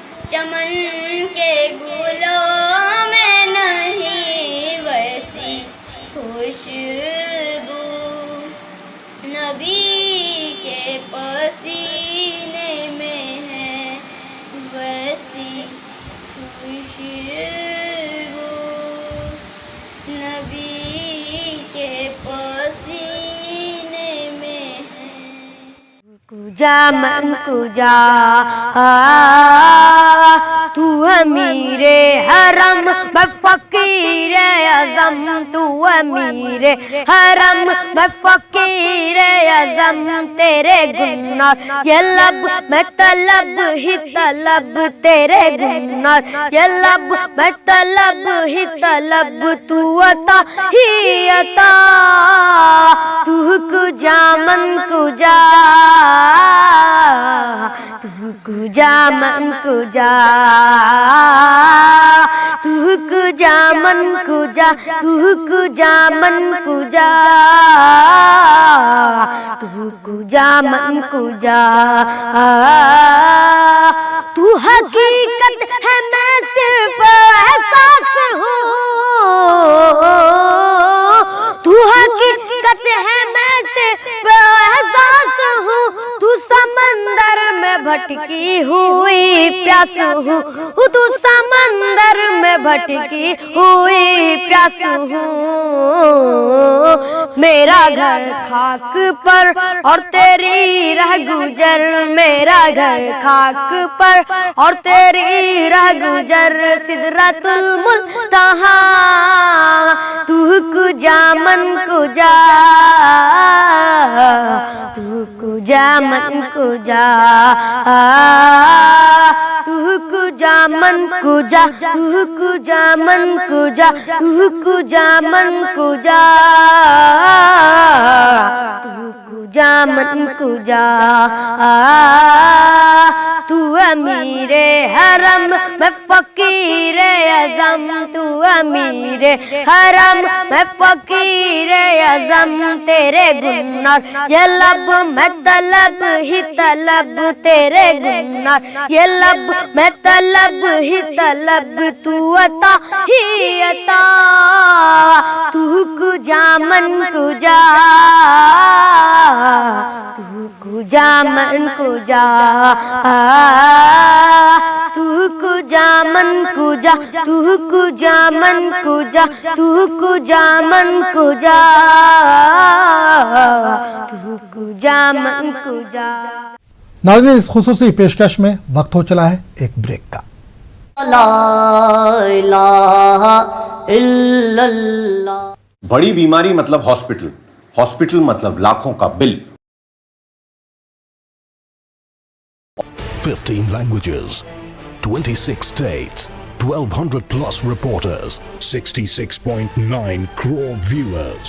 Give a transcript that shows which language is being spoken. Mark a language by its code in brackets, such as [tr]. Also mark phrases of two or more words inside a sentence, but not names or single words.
[ur] چمن کے گلوں میں نہیں ویسی خوشبو، نبی کے پسینے میں ہے ویسی خوشبو، نبی کے پسینے میں ہے۔ [fa] کجا من کجا [ur] تو امیر حرم میں فقیر اعظم، تو امیر حرم میں فقیر اعظم، تیرے گناہ یہ لب میں طلب ہی طلب، تیرے گناہ یہ لب میں طلب ہی طلب، تو عطا ہی عطا، [fa] تو کجا من کجا، تو کجا من کجا، تو کجا من کجا، تو کجا من کجا، تو کجا من کجا، [ur] تو حقیقت ہے میں صرف احساس ہوں، تو حقیقت ہے میں صرف احساس ہوں، تو سمندر میں بھٹکی ہوئی پیاس ہوں، تو سمندر میں بھٹکی ہوئی پیاس ہوں، میرا گھر خاک پر اور تیری رہ گزر، میرا گھر خاک پر اور تیری رہ گزر، سدرۃ المنتہا، [fa] تو کجا من کجا، تو کجا من کجا، تو کجا من کجا، تو کجا من کجا، تو کجا من کجا، تو کجا من کجا، [ur] تو امیر حرم میں فقیر اعظم، تو امیر حرم میں فقیر اعظم، تیرے گناہ یہ لب میں طلب ہی طلب، تیرے گناہ یہ لب میں طلب ہی طلب، تو عطا ہی عطا، [fa] تو کجا من کجا، تو کجا من کجا، تو کجا من کجا، تو کجا من کجا، تو کجا من کجا، تو کجا من کجا۔ [ur] ناظرین، اس خصوصی پیشکش میں وقت ہو چلا ہے ایک بریک کا۔ [ar] لا الہ الا اللہ۔ [ur] بڑی بیماری مطلب ہاسپٹل، ہاسپٹل مطلب لاکھوں کا بل۔ [en] 15 languages, 26 states, 1200 plus reporters, 66.9 crore viewers.